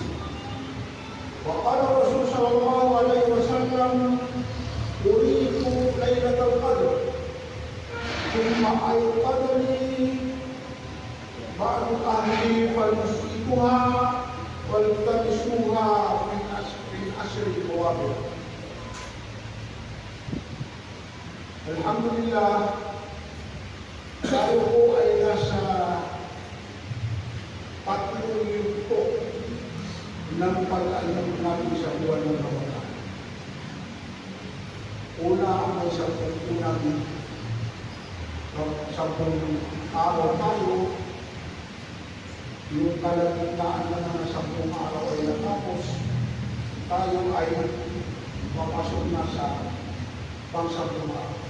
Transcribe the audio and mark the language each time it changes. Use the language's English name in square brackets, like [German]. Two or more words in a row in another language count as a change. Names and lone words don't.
[Arabic] وقال الرسول صلى الله عليه وسلم: أريد ليلة القدر، ثم أيقظني بعض أهلي فنسيتها والتمسوها من عشر البوابر. [Filipino] Alhamdulillah, tayo po ay nasa tatlong yugto ng pag-alam natin sa buwan ng Ramadan. Una ay sa unang 10 araw tayo, yung kalagitnaan na ng 10 araw ay natapos, tayo ay papasok na sa pang-10 araw.